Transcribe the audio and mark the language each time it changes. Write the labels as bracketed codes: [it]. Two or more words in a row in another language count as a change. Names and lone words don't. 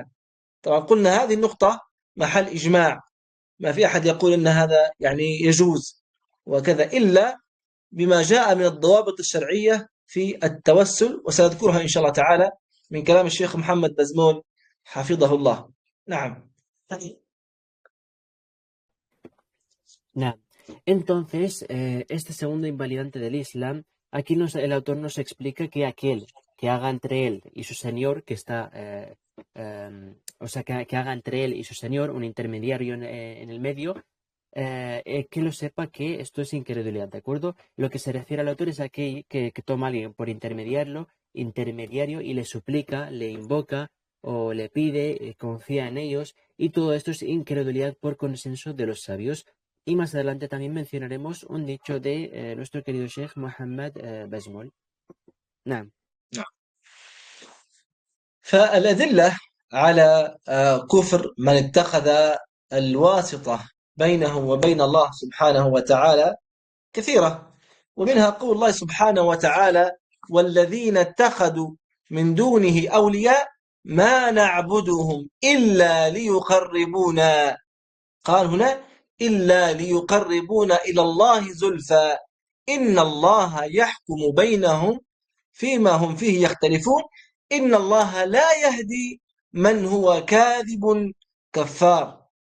[ar] طبعا قلنا هذه النقطة محل إجماع، ما في أحد يقول أن هذا يعني يجوز وكذا إلا بما جاء من الضوابط الشرعية في التوسل، وسنذكرها إن شاء الله تعالى من كلام الشيخ محمد بزمول حفظه الله. نعم. نعم. [es] Entonces, este segundo invalidante del Islam, aquí el autor nos explica que aquel que haga entre él y su señor, que está, o sea, que haga entre él y su señor un intermediario en el medio, que lo sepa que esto es incredulidad, ¿de acuerdo? Lo que se refiere al autor es aquel que toma a alguien por intermediario y le suplica, le invoca, o le pide, confía en ellos, y todo esto es incredulidad por consenso de los sabios. Y más adelante también mencionaremos un dicho de nuestro querido Sheikh Mohammed Bazmul. [ar] نعم. فالأدلة على كفر من اتخذ الواسطة بينه وبين الله سبحانه وتعالى كثيرة، ومنها قول الله سبحانه وتعالى: والذين اتخذوا من دونه أولياء ما نعبدهم إلا ليقربونا، قال هنا إلا ليقربونا إلى الله زلفى إن الله يحكم بينهم فيما هم فيه يختلفون إن الله لا يهدي من هو كاذب كفار.